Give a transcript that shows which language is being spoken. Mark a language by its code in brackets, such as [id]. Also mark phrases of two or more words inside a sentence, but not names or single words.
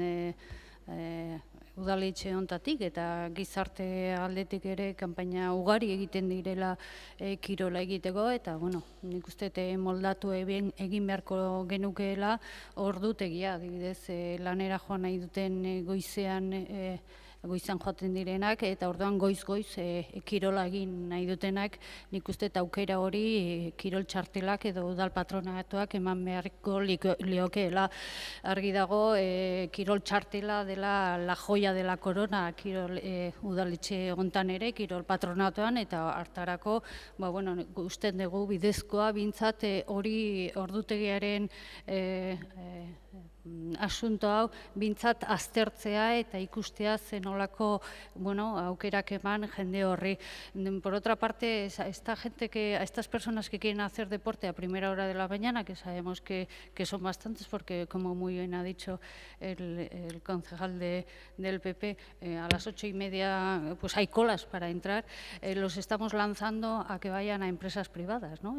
[eu] Udaletxe honetatik eta gizarte aldetik ere kanpaina ugari egiten direla kirola egiteko, eta nik uste moldatu egin beharko genukeela ordutegia, adibidez lanera joan nahi duten goizean joaten direnak, eta orduan goiz-goiz kirola egin nahi dutenak, nik uste aukera hori kirol txartelak edo udal patronatuak eman beharko liokeela. Argi dago, kirol txartela dela [es] la joia de la corona [eu] kirol udaletxe hontan ere, kirol patronatuan, eta hartarako uste dugu bidezkoa bintzat hori ordutegiaren asunto hau bintzat aztertzea eta ikustea zenolako aukerak eman jende horri. [es] Por otra parte, a estas personas que quieren hacer deporte a primera hora de la mañana, que sabemos que son bastantes, porque como muy bien ha dicho el concejal del PP, a las 8:30 pues hay colas para entrar, los estamos lanzando a que vayan a empresas privadas, ¿no?